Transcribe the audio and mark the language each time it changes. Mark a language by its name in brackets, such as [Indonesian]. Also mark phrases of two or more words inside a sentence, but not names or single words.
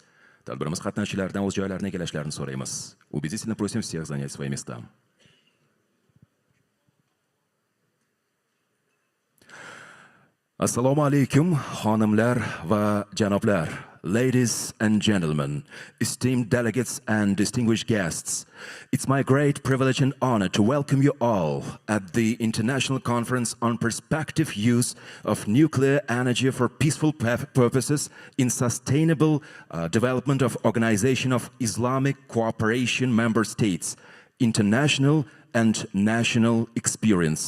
[Uzbek] Tadbirimiz qatnashchilaridan o'z joylarini egallashlarini so'raymiz. [Russian] Убедительно просим всех занять свои места. [Uzbek] Assalomu alaykum, xonimlar va janoblar, [English] ladies and gentlemen, esteemed delegates and distinguished guests. It's my great privilege and honor to welcome you all at the International Conference on Prospective Use of Nuclear Energy for Peaceful Purposes in Sustainable Development of Organization of Islamic Cooperation Member States, International and National Experience.